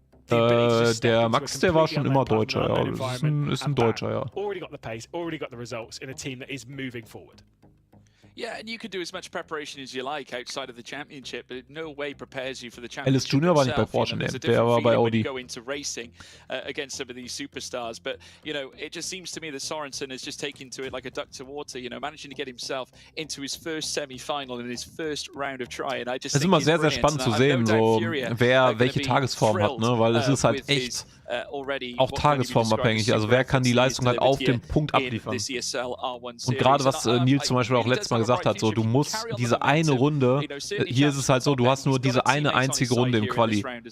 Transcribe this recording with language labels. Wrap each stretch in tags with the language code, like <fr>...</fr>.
<de>Der Max, der war schon immer Deutscher, ja. Das ist ein Deutscher, ja.</de> <en>Already got the pace, already got the results in a team that is moving forward. Yeah, and you can do as much preparation as you like outside of the championship, but it no way prepares you for the Alice championship.</en> <de>Junior war nicht bei Porsche, ne? Der war bei Audi.</de> <en>Go into racing against some of these superstars, but you know, it just seems to me that Sorensen is just taking to it like a duck to water. You know, managing to get himself into his first semi-final in his first round of try. And I just.</en> <de>Es ist immer sehr, sehr spannend zu sehen, so wer welche Tagesform hat, ne? Weil es ist halt echt auch tagesformabhängig. Also wer kann die Leistung halt auf dem Punkt abliefern. Und gerade was Nils zum Beispiel auch letztes Mal gesagt hat, so du musst diese eine Runde, hier ist es halt so, du hast nur diese eine einzige Runde im Quali.</de>